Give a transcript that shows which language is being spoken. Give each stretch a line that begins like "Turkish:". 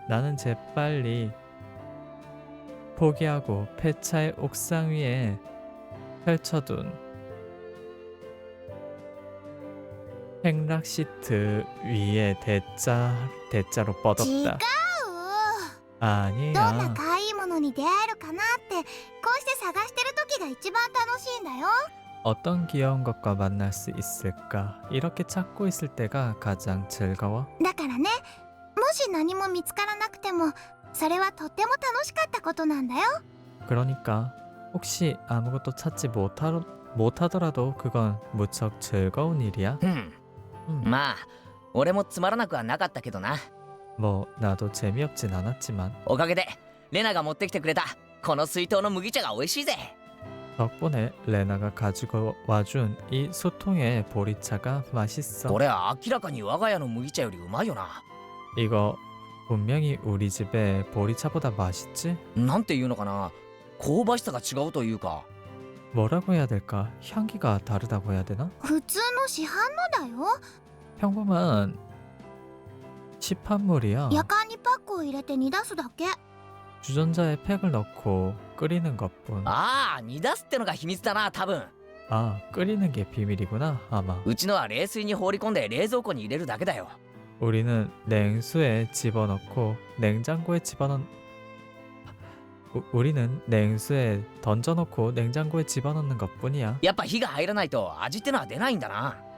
Korean: 나는 재빨리 포기하고 폐차의 옥상 위에 펼쳐둔 행락 시트 위에 대자로
Japanese: 違う。
Korean: 뻗었다.
Japanese: どんな
Korean: 아니야.
Japanese: 可愛いものに出会えるかなってこうして探してる時が一番楽しいんだよ。
Korean: 어떤 귀여운 것과 만날 수 있을까? 이렇게 찾고 있을 때가 가장 즐거워.
Japanese: だからね、もし何も見つからなくてもそれはとっても楽しかったことなんだよ。
Korean: 그러니까 혹시 아무것도 찾지 못하더라도 그건 무척 즐거운 일이야.
Japanese: まあ俺もつまらなくはなかったけどな。
Korean: 뭐 나도 재미없진 않았지만
Japanese: おかげでレナが持ってきてくれたこの水筒の麦茶が美味しいぜ。
Korean: 덕분에 레나가 가지고 와준 이 수통의 보리차가 맛있어.
Japanese: これは明らかに我が家の麦茶よりうまいよな。
Korean: 이거 분명히 우리 집의 보리차보다 맛있지?
Japanese: なんていうのかな、香ばしさが違うというか。
Korean: 뭐라고 해야 될까? 향기가 다르다고 해야 되나?
Japanese: 普通の市販のだよ。
Korean: 평범한 시판물이야.
Japanese: やかんにパックを入れて煮出すだけ。
Korean: 주전자에 팩을 넣고 끓이는 것뿐.
Japanese: ああ、煮出すってのが秘密だな、多分。
Korean: 아, 끓이는 게 비밀이구나, 아마.
Japanese: うちのは冷水に放り込んで冷蔵庫に入れるだけだよ。
Korean: 우리는 냉수에 집어넣고 냉장고에 집어넣 우리는 냉수에 던져놓고 냉장고에 집어넣는 것뿐이야.
Japanese: やっぱ火が入らないと味ってのは出ないんだな。